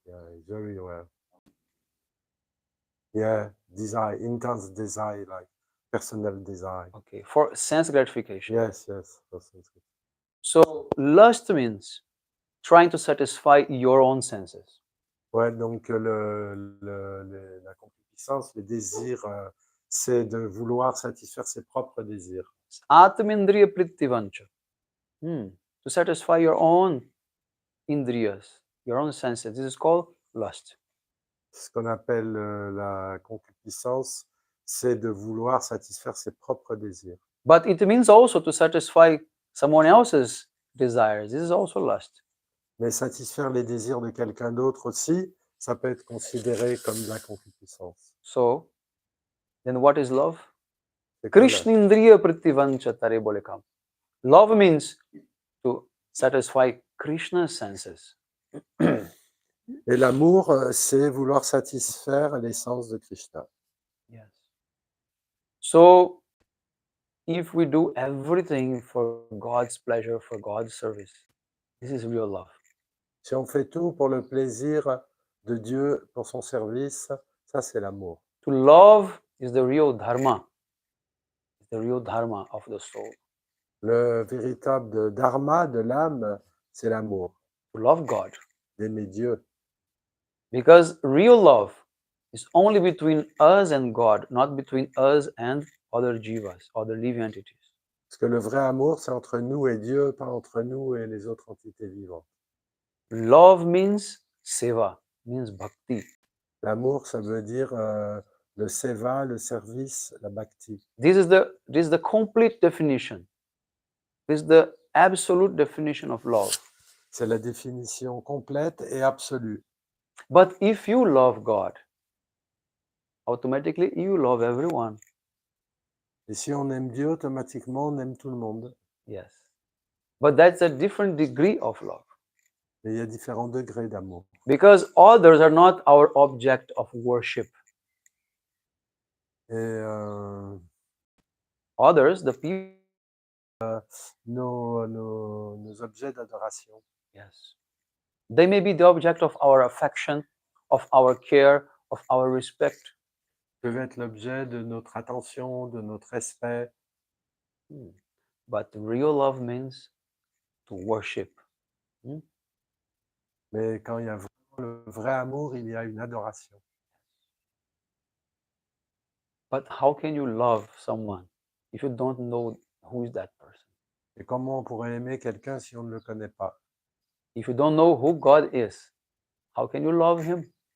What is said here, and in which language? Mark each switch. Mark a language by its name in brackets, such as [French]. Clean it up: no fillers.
[English] Yeah, it's very rare. Yeah, desire, intense desire, like personal desire. Okay. For sense gratification. Yes, yes. So lust means trying to satisfy your own senses. [French] Ouais, donc la concupiscence, le désir, c'est de vouloir satisfaire ses propres désirs. [Bangla] Atmindriya prithivancha. [English] To satisfy your own indriyas, your own senses. This is called lust. [French] Ce qu'on appelle la concupiscence, c'est de vouloir satisfaire ses propres désirs. [English] But it means also to satisfy someone else's desires. This is also lust. [French] Mais satisfaire les désirs de quelqu'un d'autre aussi, ça peut être considéré comme de la concupiscence. [English] So, then what is love? [French] C'est quoi, là? [Bangla] Krishnindriya prithivancha tare bole kam. [English] Love means to satisfy Krishna's senses. [French] Et l'amour, c'est vouloir satisfaire l'essence de Krishna. [English] Yes. So, if we do everything for God's pleasure, for God's service, this is real love. [French] Si on fait tout pour le plaisir de Dieu, pour son service, ça c'est l'amour. [English] To love is the real dharma. It's the real dharma of the soul. [French] Le véritable dharma de l'âme, c'est l'amour, [English] To love God. [French] d'aimer Dieu. [English] Because real love is only between us and God, not between us and other jivas, other living entities. [French] Parce que le vrai amour, c'est entre nous et Dieu, pas entre nous et les autres entités vivantes. [English] Love means seva, means bhakti. [French] L'amour, ça veut dire le seva, le service, la bhakti. [English] This is the complete definition. This is the absolute definition of love. [French] C'est la définition complète et absolue. [English] But if you love God, automatically you love everyone. [French] Et si on aime Dieu, automatiquement, on aime tout le monde. [English] Yes. But that's a different degree of love. [French] Mais il y a différents degrés d'amour. [English] Because others are not our object of worship. [French] Et [English] Others, the people, [French] nos objets d'adoration, [English] yes. They may be the object of our affection, of our care, of our respect. [French] peuvent être l'objet de notre attention, de notre respect. [English] But real love means to worship. [French] Mais quand il y a vraiment le vrai amour, il y a une adoration. [English] But how can you love someone if you don't know who is that person? [French] Et comment on pourrait aimer quelqu'un si on ne le connaît pas? [English] If you don't know who God is, how can you love him?